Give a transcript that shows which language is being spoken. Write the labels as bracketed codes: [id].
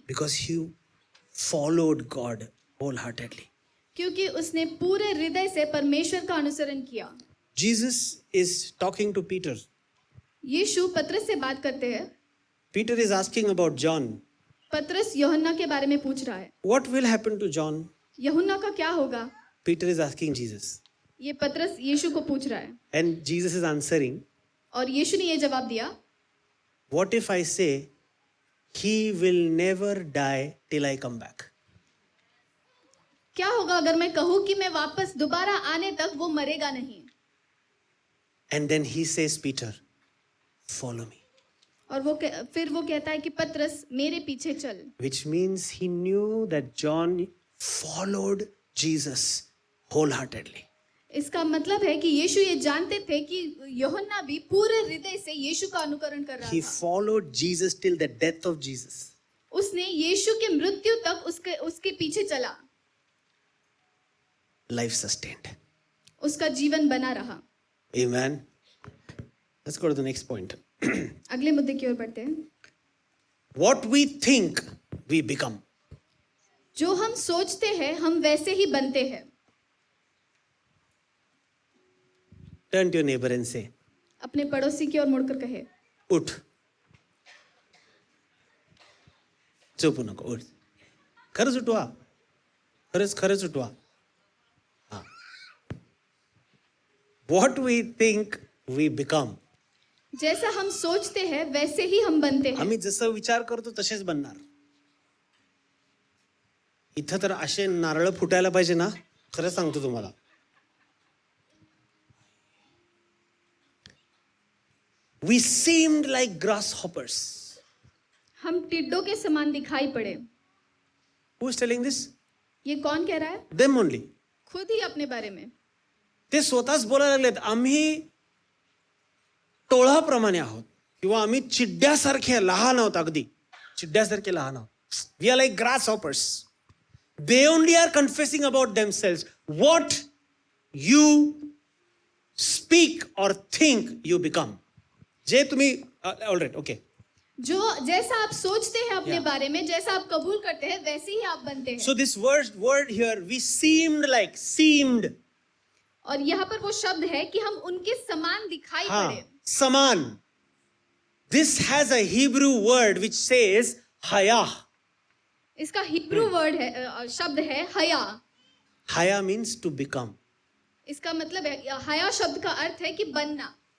[en] Because ही followed God wholeheartedly. [hi] क्योंकि उसने पूरे हृदय से परमेश्वर का अनुसरण किया. [en] Jesus is talking to Peter. [hi] यीशु पतरस से बात करते हैं. [en] Peter is asking about John. [hi] पतरस यूहन्ना के बारे में पूछ रहा है. [en] What will happen to John? [hi] यूहन्ना का क्या होगा? [en] Peter is asking Jesus. [hi] ये पतरस यीशु को पूछ रहा है. [en] And Jesus is answering. [hi] और यीशु ने ये जवाब दिया, [en] What if I say he will never die till I come back? [hi] क्या होगा अगर मैं कहूं कि मैं वापस दोबारा आने तक वो मरेगा नहीं? [en] And then he says, Peter, follow me. [hi] और फिर वो कहता है कि पतरस मेरे पीछे चल. [en] Which means he knew that John followed Jesus wholeheartedly. [hi] इसका मतलब है कि यीशु ये जानते थे कि यूहन्ना भी पूरे हृदय से यीशु का अनुकरण कर रहा [en] He [hi] था. [en] followed Jesus till the death of Jesus. [hi] उसने यीशु के मृत्यु तक उसके पीछे चला. [en] Life sustained. [hi] उसका जीवन बना रहा. [en] Amen. Let's go to the next point. [hi] अगले मुद्दे की ओर बढ़ते हैं. [en] What we think, we become. [hi] जो हम सोचते हैं हम वैसे ही बनते हैं. [en] Turn to your neighbor and say, [hi] अपने पड़ोसी की ओर मुड़कर कहे, [mr] उठ. झोपू नको, उठ. खरंच उठवा. खरंच उठवा. हा. [en] What we think, we become. [hi] जैसा हम सोचते हैं वैसे ही हम बनते हैं. [mr] आम्ही जसं विचार करतो तसेच बनणार. इथं तर असे नारळ फुटायला पाहिजे ना, खरं सांगतो तुम्हाला. [en] We seemed like grasshoppers. [hi] हम टिड्डों के समान दिखाई पड़े. [en] Who is telling this? [hi] ये कौन कह रहा है? [en] Them only. [hi] खुद ही अपने बारे में. [mr] ते स्वतःच बोलायला लागलेत, आम्ही टोळाप्रमाणे आहोत किंवा आम्ही चिड्ड्यासारखे लहान आहोत. अगदी चिड्ड्यासारखे लहान आहोत. [en] We are like grasshoppers. They only are confessing about themselves. What you speak or think, you become. [mr] जे तुम्ही [en] Alright okay. [hi] जो जैसा आप सोचते हैं अपने [en] Yeah. [hi] बारे में, जैसा आप कबूल करते हैं वैसे ही आप बनते हैं. [en] So this word here, we seemed. [hi] और यहाँ पर वो शब्द है कि हम उनके समान दिखाई हाँ, पड़े. समान. [en] This has a Hebrew word which says hayah. [hi] इसका हिब्रू वर्ड है, शब्द है हया। [en] Haya means to become. [hi] इसका मतलब है, हया शब्द का अर्थ है कि बनना।